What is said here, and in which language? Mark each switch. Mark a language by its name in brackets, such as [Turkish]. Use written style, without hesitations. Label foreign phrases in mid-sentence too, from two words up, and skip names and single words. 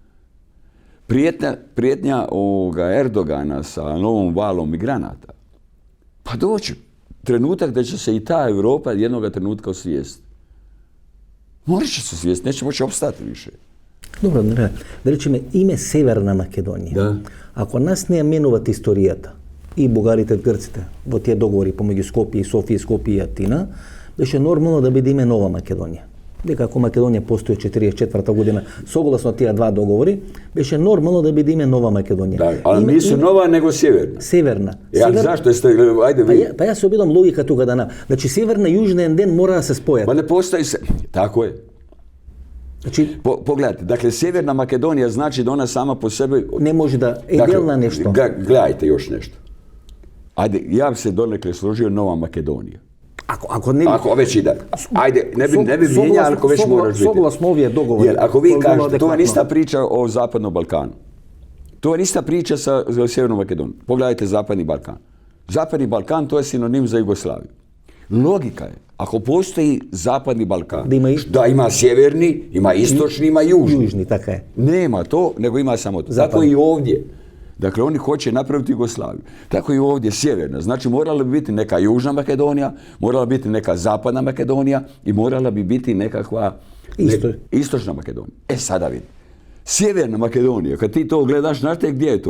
[Croatian] Prijetnja Erdogana sa novom valom migranata. Pa doći trenutak da će se i ta Europa jednoga trenutka osvijestiti. Morat će se osvijestiti, neće moći opstati više. [Macedonian] Добро, да реќи име Северна Македонија. Да. Ако нас не ја менуват историјата, и бугарите грците во тие договори помеѓу Скопје и Софија, Скопје и Атина, беше нормално да бидеме нова Македонија. Дека ако Македонија постои 44 година, согласно тие два договори, беше нормално да бидеме нова Македонија. Да, [Croatian] ali nisu nova, nego sjeverna. [Macedonian] Северна. [Croatian] Zašto jeste, ajde vi. [Macedonian] Па јас се обидам логика тука да на. Значи северна и јужна еден ден мора да се спојат. [Croatian] Ma ne postoji se, tako je. [Macedonian] Значи [Croatian] Pogledajte, dakle, Sjeverna Makedonija znači da ona sama po sebi... [Macedonian] не може да е дел на нешто. [Croatian] Gledajte još nešto. Ajde, ja bi se donekle složio Nova Makedonija. [Macedonian] Ако не [Croatian] Ako već ide. Ajde, ne bi mijenjali ako već moraš biti. [Macedonian] Согласно овие договори. [Croatian] Jer ako vi kažete, to je ista priča o Zapadnom Balkanu. To je ista priča sa Sjevernom Makedonijom. Pogledajte Zapadni Balkan. Zapadni Balkan to je sinonim za Jugoslaviju. Logika je, ako postoji Zapadni Balkan, da ima sjeverni, ima istočni, ima južni. Južni, [Macedonian] така е. [Croatian] Nema to, nego ima samo to. Tako i ovdje. Dakle, oni hoće napraviti Jugoslaviju. Tako i ovdje sjeverna. Znači, morala bi biti neka Južna Makedonija, morala bi biti neka Zapadna Makedonija i morala bi biti nekakva Istočna Makedonija. Sada vidi. Sjeverna Makedonija, kad ti to gledaš, znaš te gdje je to?